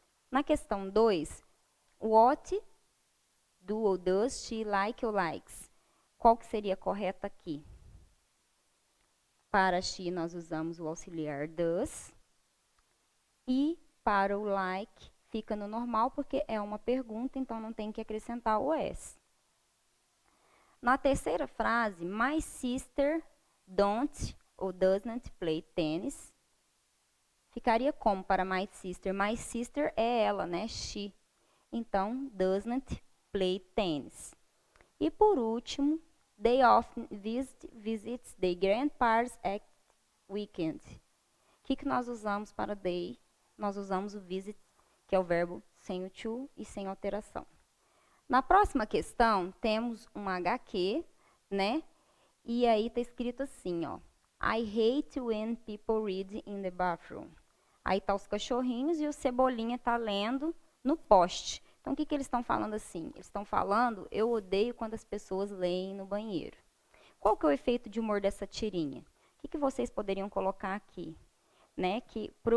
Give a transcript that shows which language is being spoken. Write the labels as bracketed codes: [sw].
[pt] Na questão 2, [en] what do ou does she like ou likes? [pt] Qual que seria a correta aqui? Para she nós usamos o auxiliar does. E para o like fica no normal, porque é uma pergunta, então não tem que acrescentar o S. Na terceira frase, [en] my sister don't ou doesn't play tennis. [pt] Ficaria como para my sister? My sister é ela, né? She. Então, [en] doesn't play tennis. [pt] E por último, [en] they often visits their grandparents at weekend. [pt] O que nós usamos para they? Nós usamos o visit, que é o verbo sem o to e sem alteração. Na próxima questão, temos um HQ, né? E aí está escrito assim, ó. [en] I hate when people read in the bathroom. [pt] Aí tá os cachorrinhos e o Cebolinha tá lendo no poste. Então, o que eles estão falando assim? Eles estão falando, eu odeio quando as pessoas leem no banheiro. Qual que é o efeito de humor dessa tirinha? O que vocês poderiam colocar aqui? Né? Que